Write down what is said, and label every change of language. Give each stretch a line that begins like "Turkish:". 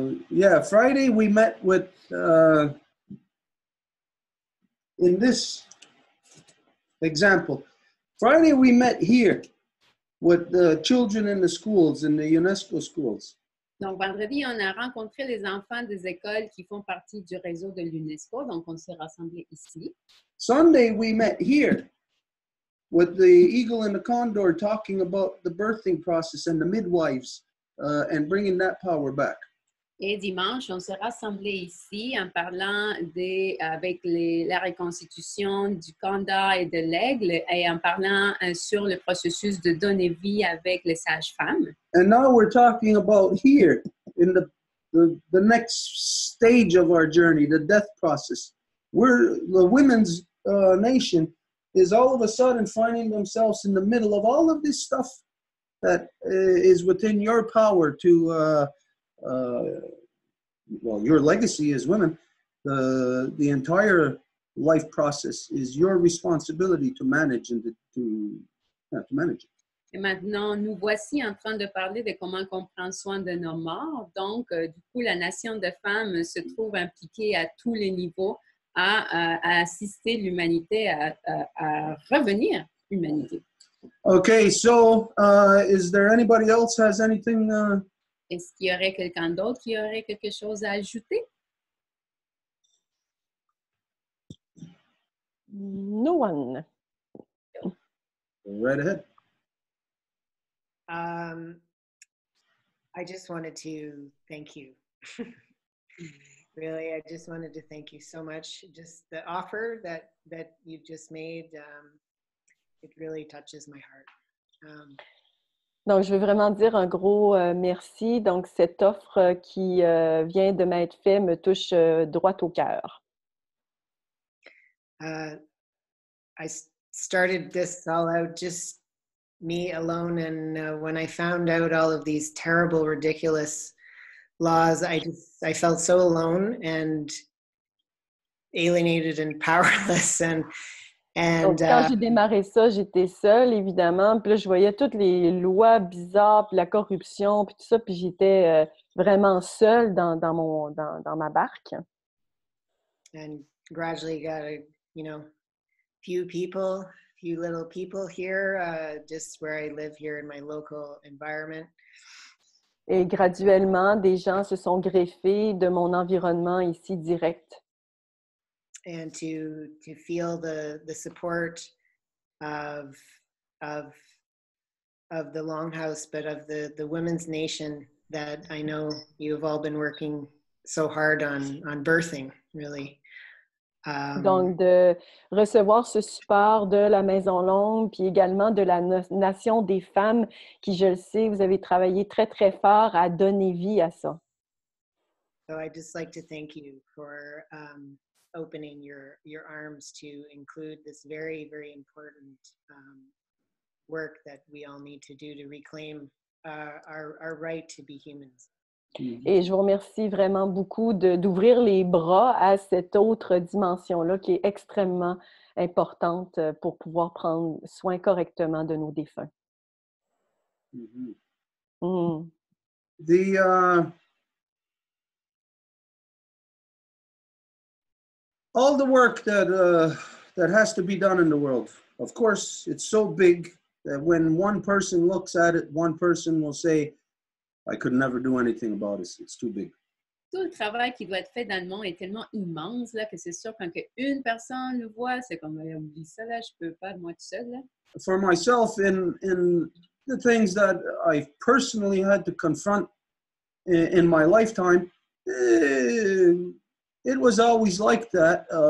English: Yeah, Friday we met with, in this example, Friday we met here with the children in the schools, in the UNESCO schools.
French: Donc, vendredi, on a rencontré les enfants des écoles qui font partie du réseau de l'UNESCO. Donc, on s'est rassemblés ici.
English: Sunday we met here with the eagle and the condor talking about the birthing process and the midwives and bringing that power back.
French: Et dimanche, on s'est rassemblés ici en parlant avec la reconstitution du condor et de l'aigle et en parlant sur le processus de donner vie avec les sages-femmes.
English: And now we're talking about here in the next stage of our journey, the death process. The women's nation is all of a sudden finding themselves in the middle of all of this stuff that is within your power to well, your legacy as women, the entire life process is your responsibility to manage and to manage it.
French: Et maintenant, nous voici en train de parler de comment on prend soin de nos morts. Donc, du coup, la nation de femmes se trouve impliquée à tous les niveaux à assister l'humanité à revenir humanité.
English: Okay, so is there anybody else has anything?
French: Est-ce qu'il y aurait quelqu'un d'autre qui aurait quelque chose à ajouter?
English: No one. Right ahead. I just wanted to thank you. Really, I just wanted to thank you so much. Just the offer that you just made, it really touches my heart.
French: Donc, je veux vraiment dire un gros merci. Donc, cette offre qui vient de m'être faite me touche droit au cœur.
English: I started this all out just me alone, and when I found out all of these terrible, ridiculous laws, I felt so alone and alienated and powerless.
French: Donc, quand j'ai démarré ça, j'étais seule, évidemment. Puis là, je voyais toutes les lois bizarres, puis la corruption, puis tout ça. Puis j'étais vraiment seule dans ma barque.
English: And gradually got few little people here, just where I live here in my local environment.
French: Et graduellement, des gens se sont greffés de mon environnement ici direct.
English: And to feel the support of the Longhouse, but of the Women's Nation that I know you've all been working so hard on birthing, really.
French: Donc, de recevoir ce support de la Maison Longue, puis également de la Nation des femmes, qui, je le sais, vous avez travaillé très, très fort à donner vie à ça.
English: So I'd just like to thank you for opening your arms to include this very, very important work that we all need to do to reclaim our right to be humans.
French: Et je vous remercie vraiment beaucoup d'ouvrir les bras à cette autre dimension-là qui est extrêmement importante pour pouvoir prendre soin correctement de nos défunts. Mm-hmm. Mm.
English: All the work that has to be done in the world, of course, it's so big that when one person looks at it, one person will say, I could never do anything about it. It's too big.
French: Tout le travail qui doit être fait dans le monde est tellement immense là, que c'est sûr quand une personne le voit, c'est comme oublie ça là, je peux pas moi tout seul là.
English: For myself, in the things that I personally had to confront in my lifetime, it was always like that.